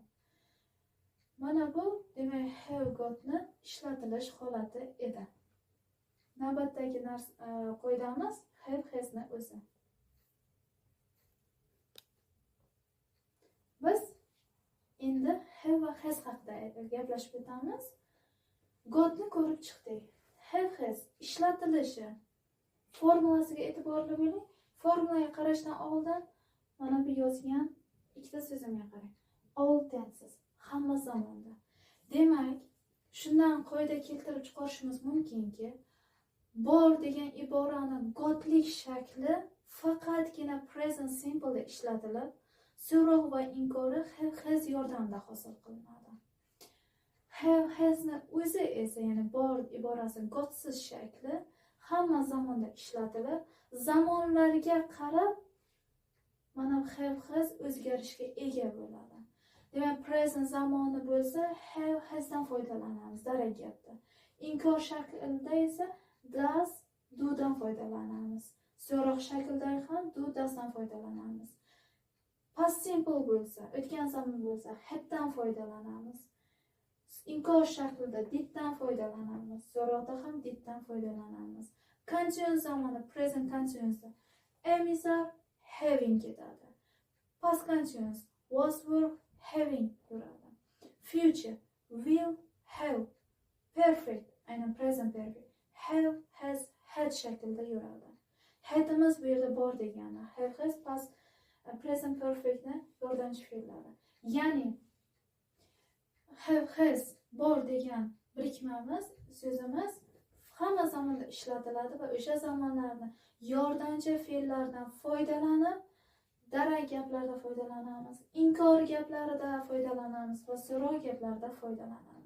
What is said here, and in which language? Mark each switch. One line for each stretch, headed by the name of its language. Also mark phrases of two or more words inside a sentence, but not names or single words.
Uzbek: Mana bu demak
English: have gotni
Uzbek: ishlatilish holati edi. Navbatdagi qoidamiz
English: have hasni
Uzbek: o'zi. Biz endi have va has haqida gaplashib o'tamiz. Gotni ko'rib chiqdik.
English: Have has
Uzbek: ishlatilishi formulasiga e'tiborli bo'ling. Formulaga qarashdan oldin mana bu yozgan ikkita so'zimga qarang.
English: All tenses,
Uzbek: hamma zamonda. Demak, shundan qoida keltirib chiqarishimiz mumkinki, bor degan iborani gotlik shakli faqatgina
English: present simple
Uzbek: ishlatilib, so'roq va inkori
English: have has
Uzbek: yordamida hosil qilinadi.
English: Have hasni
Uzbek: o'zi esa, ya'ni bor iborasi gotsiz shakli hamma zamonda ishlatilib, zamonlarga qarab mana
English: have has
Uzbek: o'zgarishga ega bo'ladi. Demak, present zamoni bo'lsa,
English: have hasdan
Uzbek: foydalanamiz darak gapda. Inkor shaklida esa
English: does, do
Uzbek: dan foydalanamiz. So'roq shaklida ham
English: do, does
Uzbek: dan foydalanamiz.
English: Past simple
Uzbek: bo'lsa, o'tgan zamon bo'lsa, had dan foydalanamiz. Inkor shaklida did dan foydalanamiz. So'roqda ham did dan foydalanamiz.
English: Continuous zamoni present continuousda am is are, having ketadi. Past continuous was, were, having yuradi. Future will, have. Perfect, aynan present perfect. Have, has, had
Uzbek: shaklida yuradi. Hadimiz bu yerda bor degani.
English: Have, has, past present perfectni
Uzbek: yordamchi fe'llari. Ya'ni
English: have, has
Uzbek: bor degan birikmamiz, so'zimiz hamma zamonda ishlatiladi va o'sha zamonlarni yordamchi fe'llardan foydalanib, darak gaplarda foydalanamiz, inkor gaplarida foydalanamiz va so'roq gaplarida foydalanamiz.